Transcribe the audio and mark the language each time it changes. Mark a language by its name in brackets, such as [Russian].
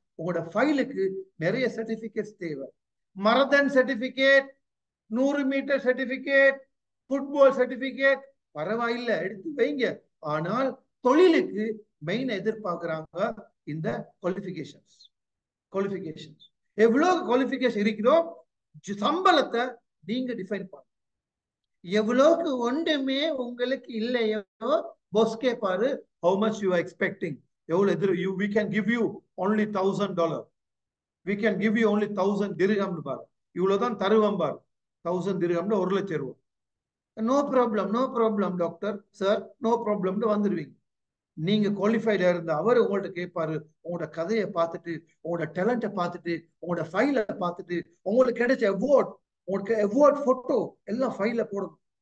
[Tamil] உங்களோட ஃபைலுக்கு நிறைய சர்டிபிகேட்ஸ் தேவை. Marathon certificate, 100 metre certificate, football certificate, பரவாயில்லை எடுத்து வைங்க. ஆனால் தொழிலுக்கு மெயின் எதிர்பார்க்கிறாங்க இந்த குவாலிஃபிகேஷன்ஸ். குவாலிஃபிகேஷன்ஸ் எவ்வளவு குவாலிஃபிகேஷன் இருக்கிறோ சம்பளத்தை நீங்க டிஃபைன் பண்ண. எவ்வளவுக்கு ஒன்றுமே உங்களுக்கு இல்லையோ பாஸ் கேட்பாரு, [English] how much you are expecting, [Tamil] எவ்வளவு எதிர் [English] we can give you only $1,000, we can give you only 1,000 dirham [Tamil] பாரு, இவ்வளவுதான் தருவோம் பாரு, [English] 1,000 dirham 1,00,000 [Tamil] ரூபாய். No problem, no problem doctor sir, no ப்ராப்ளம்னு வந்துடுவீங்க. நீங்க குவாலிஃபைடா இருந்த அவர் உங்கள்ட்ட கேட்பாரு, உங்களோட கதையை பார்த்துட்டு, உங்களோட டேலண்ட்டை பார்த்துட்டு, உங்களோட ஃபைலை பார்த்துட்டு, உங்களுக்கு கிடைச்ச அவார்ட், உங்களுக்கு அவார்ட் போட்டோ எல்லாம் ஃபைல போடணும்.